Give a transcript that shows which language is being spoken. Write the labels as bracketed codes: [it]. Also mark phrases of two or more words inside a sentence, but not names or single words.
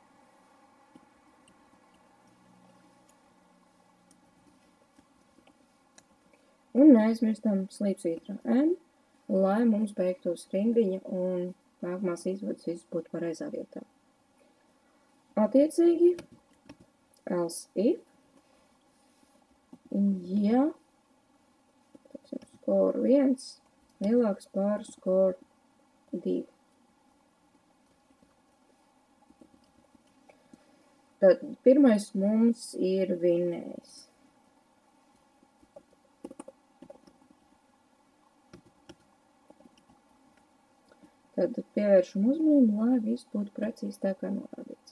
[lv] Un neaizmirstam slīpsvītra N, lai mums beigtos rindiņa un nākamās izvadas viss būtu pareizā vietā. Attiecīgi, [en] else if, [lv] ja score 1 lielāks pār score 2. Tad pirmais mums ir vinnējs. Tad pievēršam uzmanību, lai viss būtu precīzi tā kā norādīts.